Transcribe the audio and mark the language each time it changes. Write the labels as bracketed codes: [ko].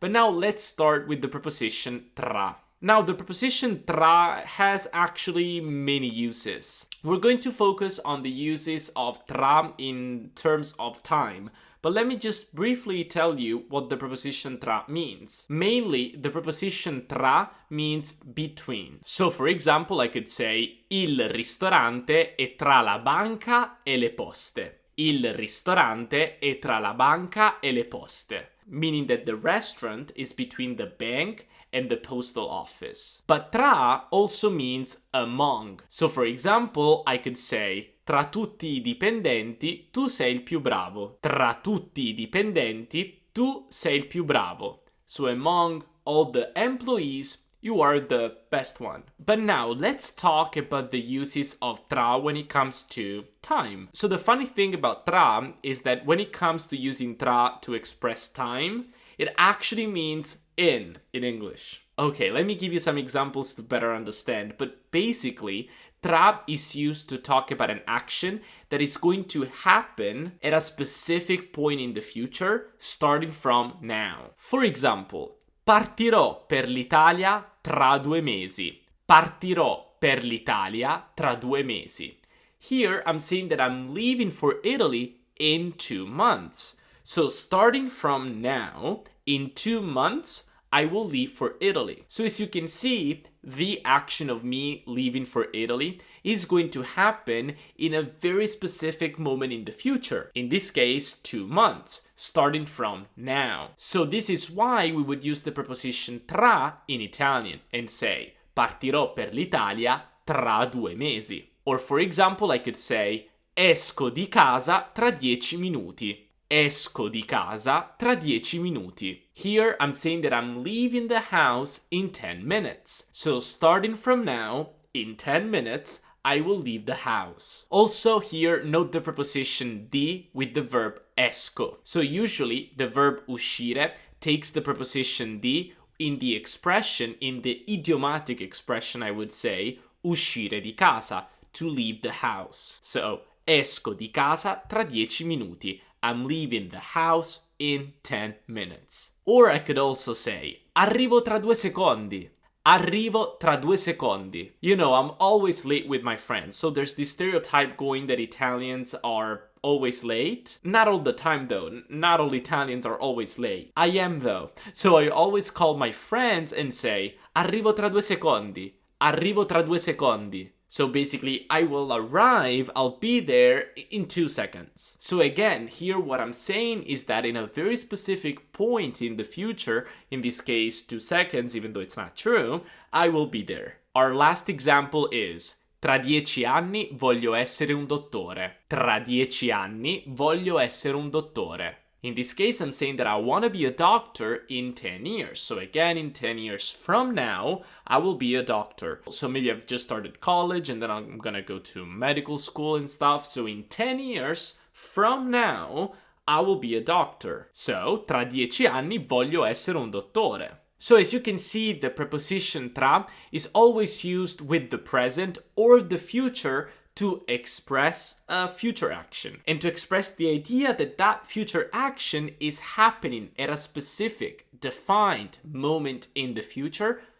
[en] But now let's start with the preposition tra. Now, the preposition tra has actually many uses. We're going to focus on the uses of tra in terms of time, but let me just briefly tell you what the preposition tra means. Mainly, the preposition tra means between. So, for example, I could say [it] il ristorante è tra la banca e le poste. Il ristorante è tra la banca e le poste. [en] Meaning that the restaurant is between the bank and the postal office. But tra also means among. So for example, I could say [it] tra tutti I dipendenti tu sei il più bravo. Tra tutti I dipendenti tu sei il più bravo. [en] So among all the employees, you are the best one. But now let's talk about the uses of tra when it comes to time. So the funny thing about tra is that when it comes to using tra to express time, it actually means in English. Okay, let me give you some examples to better understand. But basically, tra is used to talk about an action that is going to happen at a specific point in the future, starting from now. For example, [it] partirò per l'Italia tra 2 mesi. Partirò per l'Italia tra 2 mesi. [en] Here, I'm saying that I'm leaving for Italy in 2 months. So starting from now, in 2 months, I will leave for Italy. So as you can see, the action of me leaving for Italy is going to happen in a very specific moment in the future. In this case, 2 months, starting from now. So this is why we would use the preposition tra in Italian and say [it] partirò per l'Italia tra 2 mesi. [en] Or for example, I could say [it] esco di casa tra 10 minuti. Esco di casa tra 10 minuti. [en] Here, I'm saying that I'm leaving the house in 10 minutes. So starting from now, in 10 minutes, I will leave the house. Also here, note the preposition di with the verb esco. So usually, the verb uscire takes the preposition di in the expression, in the idiomatic expression, I would say, [it] uscire di casa, [en] to leave the house. [it] So, esco di casa tra 10 minuti. [en] I'm leaving the house in 10 minutes. Or I could also say, [it] arrivo tra 2 secondi. Arrivo tra 2 secondi. [en] You know, I'm always late with my friends, so there's this stereotype going that Italians are always late. Not all the time though, not all Italians are always late. I am though. So I always call my friends and say, [it] arrivo tra 2 secondi. Arrivo tra 2 secondi. [en] So basically, I will arrive, I'll be there in 2 seconds. So again, here what I'm saying is that in a very specific point in the future, in this case 2 seconds, even though it's not true, I will be there. Our last example is, [it] tra 10 anni voglio essere un dottore. Tra 10 anni voglio essere un dottore. [en] In this case, I'm saying that I want to be a doctor in 10 years. So again, in 10 years from now, I will be a doctor. So maybe I've just started college and then I'm going to go to medical school and stuff. So in 10 years from now, I will be a doctor. [it] So, tra 10 anni voglio essere un dottore. [en] So as you can see, the preposition tra is always used with the present or the future to express a future action and to express the idea that that future action is happening at a specific, defined moment in the future,